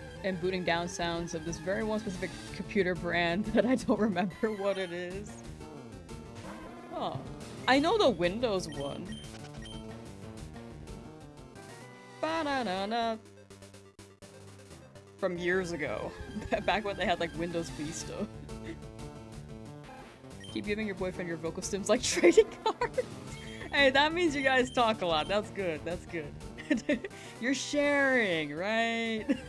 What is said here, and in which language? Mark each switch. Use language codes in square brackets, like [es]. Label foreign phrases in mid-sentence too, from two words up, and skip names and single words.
[en] and booting down sounds of this very one specific computer brand that I don't remember what it is. Oh. I know the Windows one. Ba-na-na-na. From years ago. Back when they had like Windows Vista. Keep giving your boyfriend your vocal stims like trading cards. Hey, that means you guys talk a lot. That's good. That's good. You're sharing, right?